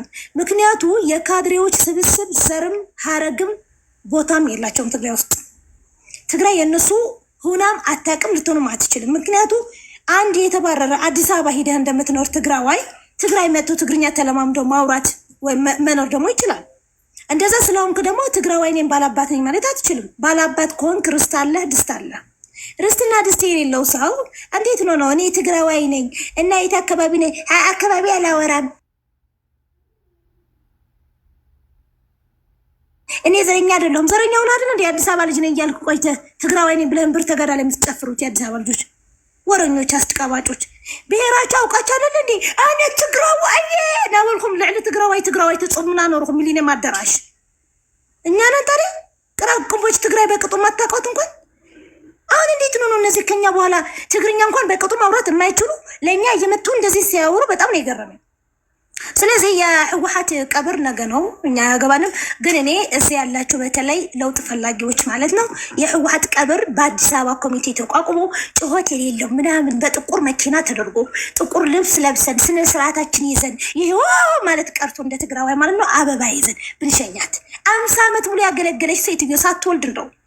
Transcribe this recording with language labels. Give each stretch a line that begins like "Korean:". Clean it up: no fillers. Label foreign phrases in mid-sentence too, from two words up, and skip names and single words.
Amharic: ምክንያቱ የካድሬዎች ስብስብ ዘርም ሀረግም ቦታም የላቸውም ትግራይ ውስጥ ትግራይ የነሱ ሆናም አታቅም ልትሆንም አትችልም ምክንያቱ አንድ የተባረረ አዲስ አበባ ሄደህ እንደምትኖር ትግራይ መጥቶ ትግርኛ ተለማምዶ ማውራት ወይ መኖር ደግሞ ይችላል እንደዛ ስለሆንክ ደግሞ ትግራዋይ ነኝ ባላባት ነኝ ማለት አትችልም ባላባት ከሆንክ ርስት አለህ ድስት አለህ ርስትና ድስት የሌለው ሰው እንዴት ነው እኔ ትግራዋይ ነኝ እና የት አካባቢ ነኝ አካባቢ አላወራም እኔ ዘረኛ አይደለሁም ዘረኛውን አይደል እንዴ አዲስ አበባ ልጅ ነኝ እያልኩ ቆይተህ ትግራዋይ ነኝ ብለህ ብር ተጋዳ ላይ የምትጨፍሩት የአዲስ አበባ ልጆች ወረኞች አስቀባጮች ብሔራቸው አውቃቸው አይደል እንዴ እኔ ትግራዋይ ዳወልኩም ልዕል ትግራዋይ ተጾምና ኖርኩም ሚሊኒየም አዳራሽ እኛ ነን ታዲያ ቅራቅቦች ትግራይ በቅጡ ማታውቁት እንኳን አሁን እንዴት ነው እነዚህ ከኛ በኋላ ትግርኛ እንኳን በቅጡ ማውራት የማይችሉ ለኛ እየመጡ እንደዚህ ሲያወሩ በጣም ነው የገረመኝ ስለዚህ የህወሓት ቀብር ነገ ነው እኛ ያገባንም ግን እኔ እዚህ ያላችሁ በተለይ ለውጥ ፈላጊዎች ማለት ነው የህወሓት ቀብር በአዲስ አበባ ኮሚቴ ተቋቁሞ ጩኸት የሌለው ምናምን በጥቁር መኪና ተደርጎ ጥቁር ልብስ ለብሰን ስነ ስርዓታችን ይዘን ይሄው ማለት ቀርቶ እንደ ትግራዋይ ማለት ነው አበባ ይዘን ብንሸኛት 50 ዓመት ሙሉ ያገለገለች ሴትዮ ሳትወልድ ነው